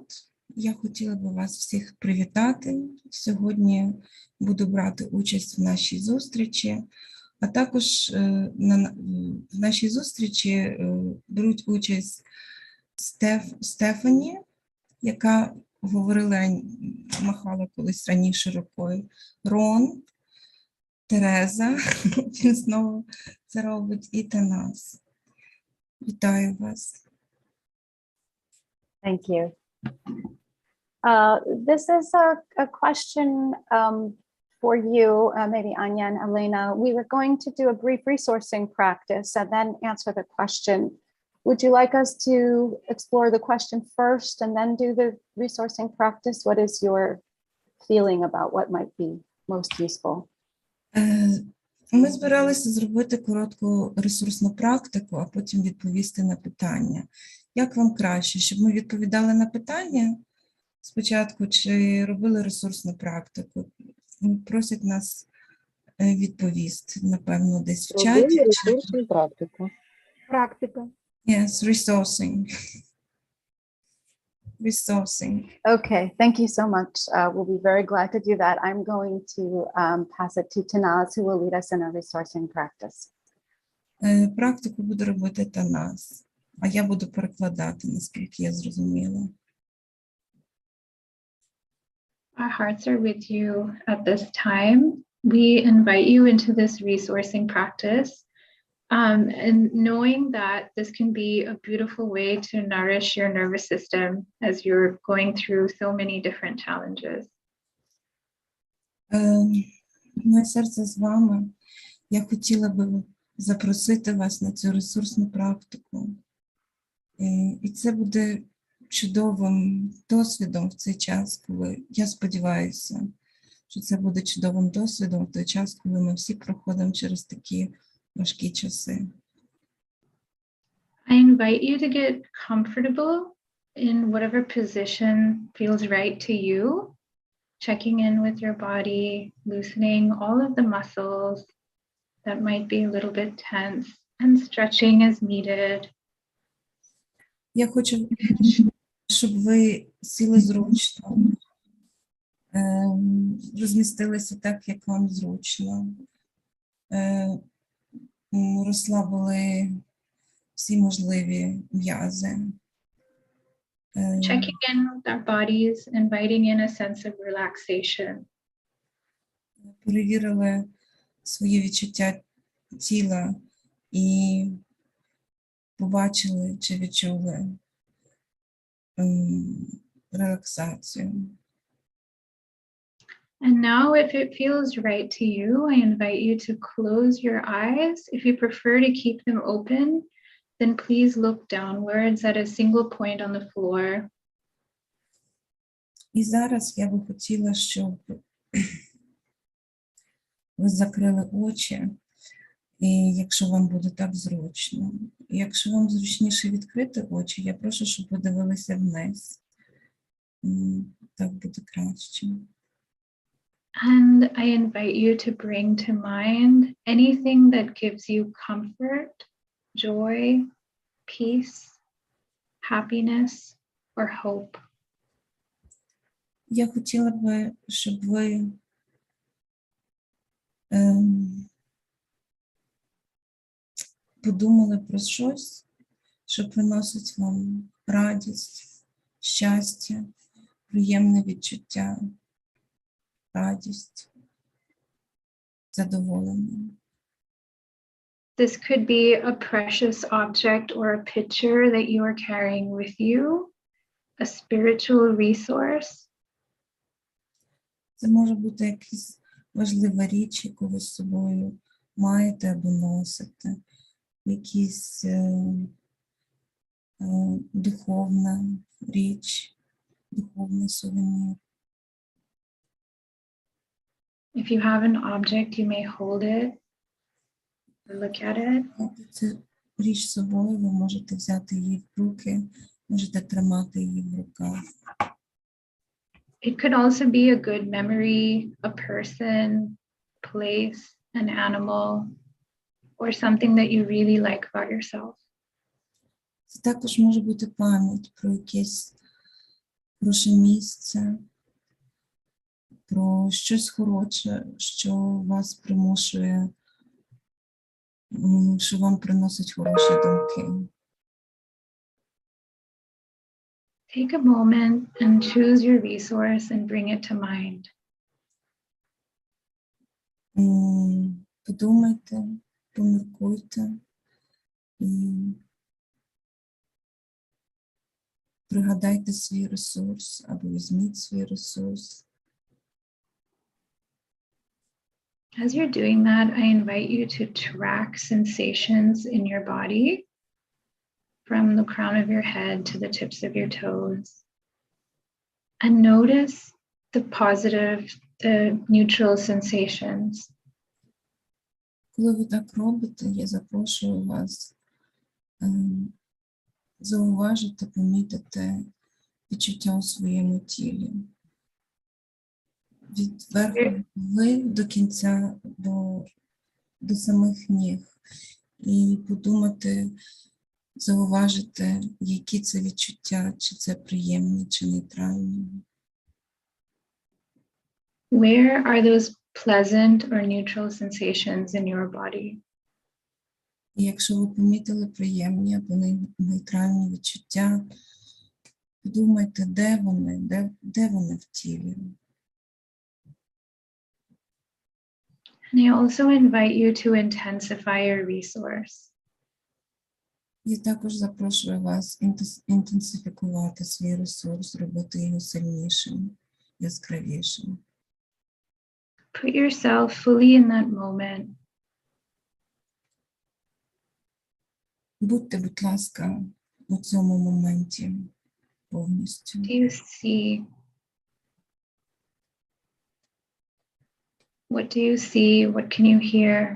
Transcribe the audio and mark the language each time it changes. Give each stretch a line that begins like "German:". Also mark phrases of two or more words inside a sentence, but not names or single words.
Ukrainian: Я хотіла б вас всіх привітати. Сьогодні буду брати участь в нашій зустрічі, а також в нашій зустрічі беруть участь Стефані, яка махала колись раніше рукою, Рон, Тереза, він знову це робить, і Танас. Вітаю вас.
English: Thank you. This is a question for you, maybe Anya and Elena. We were going to do a brief resourcing practice and then answer the question. Would you like us to explore the question first and then do the resourcing practice? What is your feeling about what might be most useful?
Ukrainian: Ми збиралися зробити коротку ресурсну практику, а потім відповісти на питання. Як вам краще, щоб ми відповідали на питання спочатку, чи робили ресурсну практику? Просять нас відповісти, напевно, десь в чаті. Робили ресурсну практику. Практика.
English: Yes, resourcing. Okay, thank you so much. We'll be very glad to do that. I'm going to pass it to Tanaz, who will lead us in a resourcing practice.
Ukrainian: Практику буде робити Танас, а я буду перекладати, наскільки я зрозуміла.
English: Our hearts are with you at this time. We invite you into this resourcing practice And knowing that this can be a beautiful way to nourish your nervous system as you're going through so many different challenges.
Ukrainian: Моє серце з вами. Я хотіла би запросити вас на цю ресурсну практику. І це буде чудовим досвідом в цей час, коли, я сподіваюся, що це буде чудовим досвідом в той час, коли ми всі проходимо через такі важкі часи.
English: I invite you to get comfortable in whatever position feels right to you, checking in with your body, loosening all of the muscles that might be a little bit tense, and stretching as needed.
Ukrainian: Я хочу, щоб ви сіли зручно, розмістилися так, як вам зручно, розслабили всі можливі м'язи.
English: Checking in with our bodies, inviting in a sense of relaxation.
Ukrainian: Перевірили свої відчуття тіла і побачили чи відчули релаксацію.
English: And now, if it feels right to you, I invite you to close your eyes. If you prefer to keep them open, then please look downwards at a single point on the floor.
Ukrainian: І зараз я би хотіла, щоб ви закрили очі, і якщо вам буде так зручно. Якщо вам зручніше відкрити очі, я прошу, щоб ви дивилися вниз. Так буде краще.
English: And I invite you to bring to mind anything that gives you comfort, joy, peace, happiness, or hope.
Ukrainian: Я хотіла би, щоб ви подумали про щось, що приносить вам радість, щастя, приємне відчуття, радість, задоволення.
English: This could be a precious object or a picture that you are carrying with you, a spiritual resource.
Ukrainian: Це може бути якась важлива річ, яку ви з собою маєте або носите, якась духовна річ, духовний сувенір.
English: If you have an object, you may hold it or look at it.
Ukrainian: Цю річ з собою, ви можете взяти її в руки, можете тримати її в руках.
English: It could also be a good memory, a person, place, an animal, or something that you really like about yourself.
Ukrainian: Це також може бути пам'ять про якесь хороше місце, про щось хороше, що вас примушує, що вам приносить хороші думки.
English: Take a moment and choose your resource and bring it to mind.
Ukrainian: Подумайте, поміркуйте і пригадайте свій ресурс або візьміть свій ресурс.
English: As you're doing that, I invite you to track sensations in your body from the crown of your head to the tips of your toes. And notice the positive, the neutral sensations.
Ukrainian: Коли ви так робите, я запрошую вас зауважити, помітити відчуття у своєму тілі. Від верху голови до кінця, до самих ніг. І подумати, зауважити, які це відчуття, чи це приємні, чи нейтральні.
English: Where are those pleasant or neutral sensations in your body?
Ukrainian: І якщо ви помітили приємні або нейтральні відчуття, подумайте, де вони в тілі.
English: And I also invite you to intensify your resource.
Ukrainian: Я також запрошую вас інтенсифікувати свій ресурс, зробити його сильнішим, яскравішим.
English: Put yourself fully in that moment.
Ukrainian: Будьте, будь ласка, у цьому моменті повністю.
English: Do you see? What do you see? What can you hear?